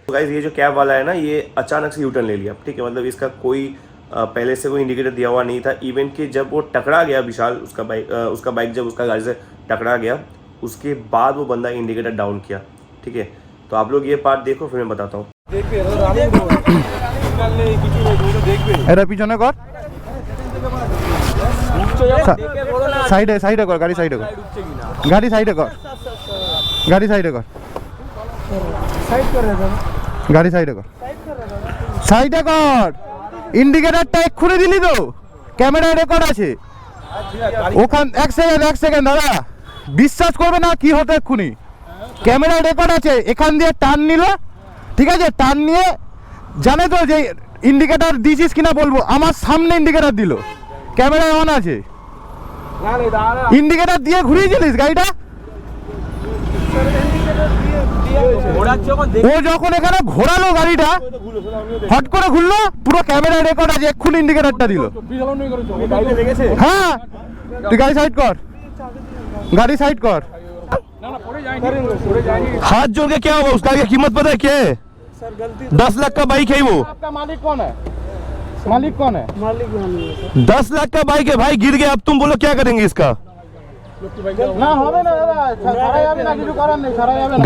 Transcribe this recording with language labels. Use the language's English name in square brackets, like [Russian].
[Hindi] तो गाइस ये जो कैब वाला है ना, ये अचानक से यूटर्न ले लिया, ठीक है, मतलब इसका कोई पहले से कोई इंडिकेटर दिया हुआ नहीं था। इवन कि जब वो टकरा गया विशाल, उसका बाइक जब उसका गाड़ी से टकरा गया, उसके बाद वो बंदा इंडिकेटर डाउन किया, ठीक है। तो आप लोग ये पार्ट देखो, फिर मैं बताता हूँ। [Bangla] এটা পিছনে কর, সাইডে সাইডে কর, গাড়ি সাইডে কর, গাড়ি সাইডে কর, গাড়ি সাইডে কর, গাড়ি সাইডে কর, সাইডে কর। ইন্ডিকেটরটা এক্ষুনি দিলি তো, ক্যামেরা রেকর্ড আছে ওখান। এক সেকেন্ড দাদা, বিশ্বাস করবে না কি হতো, এক্ষুনি ক্যামেরা রেকর্ড আছে, এখান দিয়ে টার্ন নিল, ঠিক আছে, টার্ন নিয়ে জানে তো যে ইন্ডিকেটর দিয়েছিস কিনা বলবো, আমার সামনে ইন্ডিকেটর দিল, ক্যামেরা অন আছে, ইন্ডিকেটর দিয়ে ঘুরিয়েছিলিস গাড়িটা। ও যখন এখানে ঘোরালো গাড়িটা, হট করে ঘুরলো, পুরো ক্যামেরা রেকর্ড আছে, এক্ষুনি ইন্ডিকেটরটা দিল। হ্যাঁ তুই গাড়ি সাইড কর, [Hindi] गाड़ी साइड कर। हाथ जोड़ के क्या होगा, उसका कीमत पता है क्या है? सर गलती 10 लाख का बाइक है वो। आपका मालिक कौन है? मालिक कौन है? मालिक 10 लाख का बाइक है भाई, गिर गया, अब तुम बोलो क्या करेंगे इसका? [Bangla] না হবে না দাদা, ছাড়া যাবে না, কিছু করার নেই, ছাড়া যাবে না।